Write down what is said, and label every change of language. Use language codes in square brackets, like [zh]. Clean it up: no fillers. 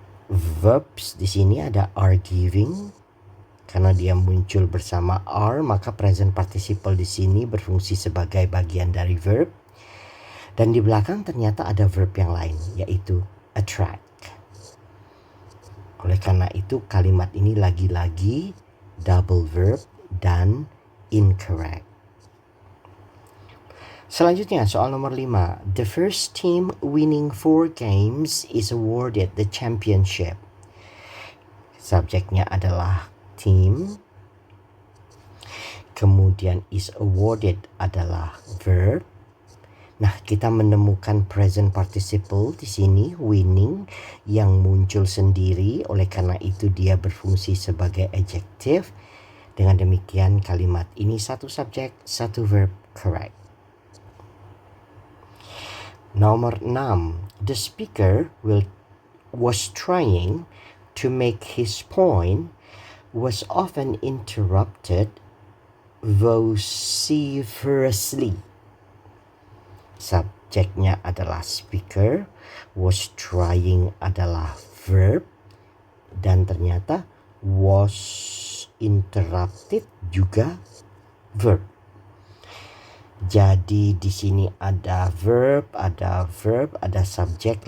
[id] Verbs di sini ada are giving. Karena dia muncul bersama are, maka present participle di sini berfungsi sebagai bagian dari verb. Dan di belakang ternyata ada verb yang lain, yaitu attract. Oleh karena itu kalimat ini lagi-lagi double verb dan incorrect. Selanjutnya soal nomor 5. [en] The first team winning 4 games is awarded the championship. [id] Subjeknya adalah team. Kemudian is awarded adalah verb. Nah, kita menemukan present participle di sini winning yang muncul sendiri, oleh karena itu dia berfungsi sebagai adjective. Dengan demikian kalimat ini satu subjek, satu verb, correct. Nomor 6. [en] The speaker was trying to make his point was often interrupted vociferously. [id] Subjeknya adalah speaker, was trying adalah verb, dan ternyata was interrupted juga verb. Jadi di sini ada verb, ada subjek.